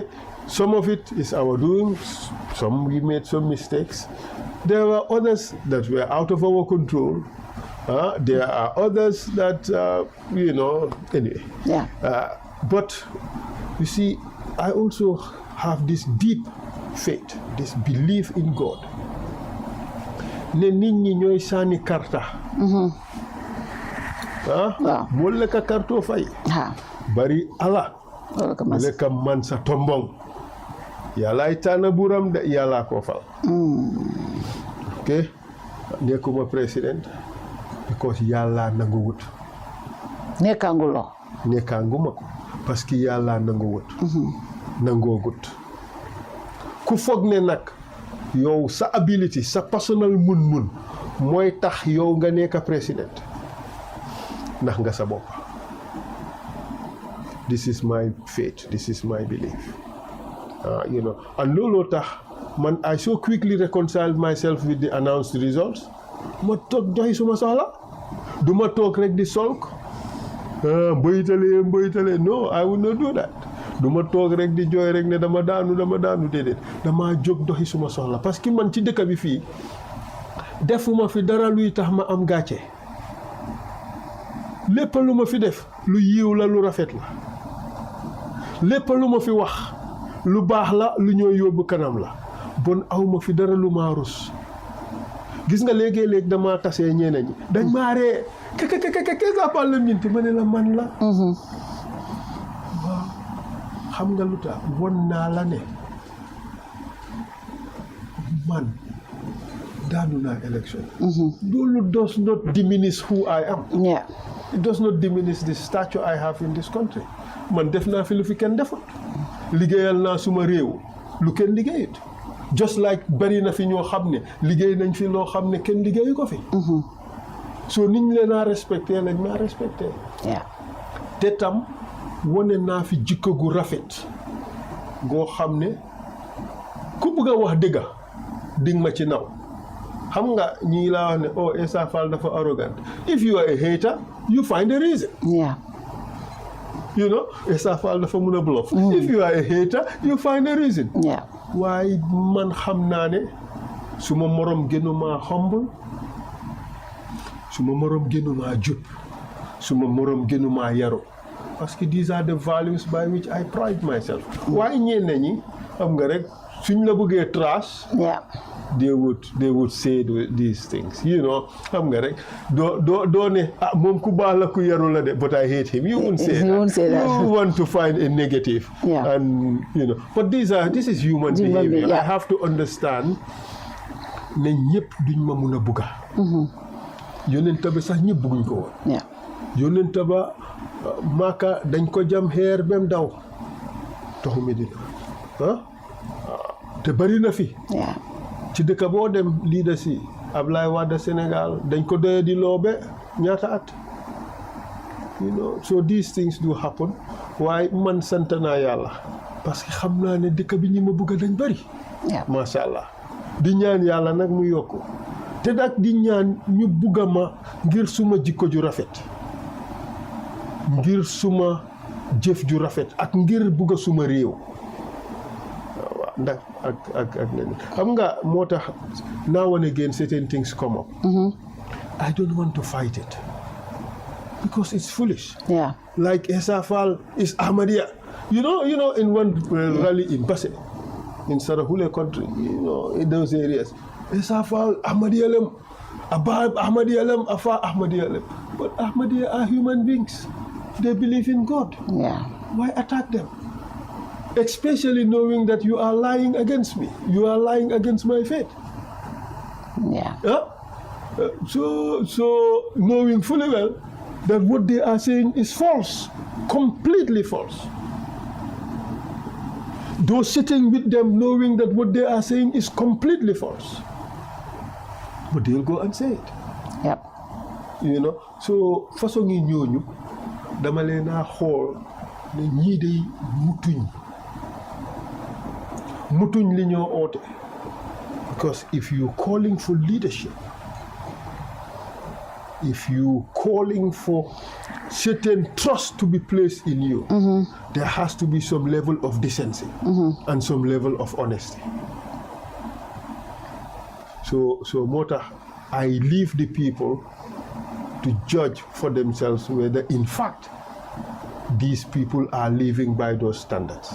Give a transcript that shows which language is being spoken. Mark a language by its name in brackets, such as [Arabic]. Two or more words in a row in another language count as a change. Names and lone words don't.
[English] Some of it is our doing, some we made some mistakes. There were others that were out of our control. There are others that, you know, anyway. But you see, I also have this deep faith, this belief in God. [Wolof] Ne nit ñi ñoy sani karta. Wala ka karto fay. Bari ala. Wala ka man sa tombong. Yalla itana buram de yalla ko fal. Okay? Nekuma [English] president because [Wolof] yalla nanguwut. Nekangulo. Nekanguma ko. [French] Parce que [Wolof] yàlla nanguwut nangoogut ku foog ne nag yow sa ability sa personal mun mooy tax yow nga nekk président ndax nga sa bopp. [English] This is my faith, this is my belief, you know, and [Wolof] looloo tax man [English] I so quickly reconciled myself with the announced results. [Wolof] Ma toog doxi suma soxla du ma toog rek di solk mboytale. [English] No, I will not do that. [Wolof] Duma toog rek di jooy rek ne dama daanu déedéet dama jóg doxi suma soxla [French] parce que [Wolof] man ci dëkk bi fii defuma fi dara luy tax ma am gàcce. Lépp lu ma fi def lu yiw la lu rafet la. Lépp lu ma fi wax lu baax la lu ñoo yóbbu kanam la. Bon awma fi dara lu ma rus. Gis nga léegi dama tasee ñeneen ñi dañ maa ree [French] qu'est-ce parle [Wolof] minti ma ne la man la. Waaw xam nga lu tax won naa la ne man daanu naa election. [English] Loolu does not diminish who I am. It does not diminish the stature I have in this country. [Wolof] Man def naa fi lu fi kenn defut. Liggéeyal naa suma réew lu kenn liggéeyut. [English] just like [Wolof] bari na fi ñoo xam ne liggéey nañ fi loo xam ne kenn liggéeyu ko fi. so niñ leen a respecté lañ maa respecté. te tam wane naa fi jikko gu rafet goo xam ne ku bëgg a wax dëgga ding ma ci naw xam nga ñii laa wax ne [English] oh Essa Faal [Wolof] dafa arrogant [English] if you are a hater you find a reason. You know, [Wolof] Essa Faal dafa mun a bluff. [English] If you are a hater you find a reason. [Wolof] waaye man xam naa ne suma morom gënumaa humble suma morom gënumaa jub suma morom gënumaa yaru [French] parce que [English] these are the values by which I pride myself. [Wolof] waaye ñenn ñi xam nga rek suñ la bëggee trash. [English] they would say these things, you know. [Wolof] xam nga rek doo ne moom ku baax la ku yaru la de [English] but I hate him. You won't say that. You want to find a negative. And you know, but this is human behavior. I have to understand [Wolof] ne ñëpp duñ ma mun a bugga. yonent ba sax ñëpp bugguñ ko woon. yonent ba Maka dañ ko jam xeer bem daw taxu Medina te bari na fi. ci dëkk boo dem lii da si Ablaye Wade Sénégal dañ ko doye di loobe ñaata at. [English] you know, so these things do happen. [Wolof] waaye man sant naa yàlla parce que xam naa ne dëkk bi ñi ma bëgg dañ bari. [Arabic] ما شاء الله [Wolof] di ñaan yàlla nag mu yokku te nag di ñaan ñu bugga ma ngir suma jikko ju rafet ngir suma jëf ju rafet ak ngir bugga suma réew. ndax ak leneen xam nga moo tax [English] now and again certain things come up. I don't want to fight it because it's foolish. Like Essa Faal is Ahmadiyya. You know, in one rally in Basse, in Sarahule country, you know, in those areas, Essa Faal Ahmadiyya lem, Abab Ahmadiyya lem, Afa Ahmadiyya lem. But Ahmadiyya are human beings. They believe in God. Why attack them? Especially knowing that you are lying against me. You are lying against my faith. So knowing fully well that what they are saying is false, completely false. Those sitting with them knowing that what they are saying is completely false. But they'll go and say it. You know, so [Wolof] façon ngi ñooñu dama leen a xool ne ñii day mutuñ li ñoo oote. [English] Because if you're calling for leadership, if you calling for certain trust to be placed in you, there has to be some level of decency and some level of honesty. So Mota, I leave the people to judge for themselves whether in fact these people are living by those standards.